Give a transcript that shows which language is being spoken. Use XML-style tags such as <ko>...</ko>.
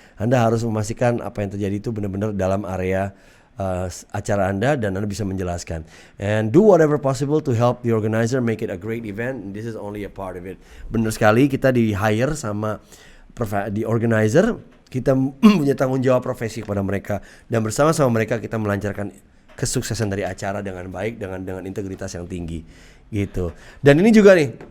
<id>Anda harus memastikan apa yang terjadi itu benar-benar dalam area acara Anda, dan Anda bisa menjelaskan.</id> <en>And do whatever possible to help the organizer make it a great event. And this is only a part of it.</en> <id>Benar sekali, kita di hire sama di organizer, kita punya tanggung jawab profesi kepada mereka, dan bersama-sama mereka kita melancarkan kesuksesan dari acara dengan baik, dengan integritas yang tinggi gitu. Dan ini juga nih,</id>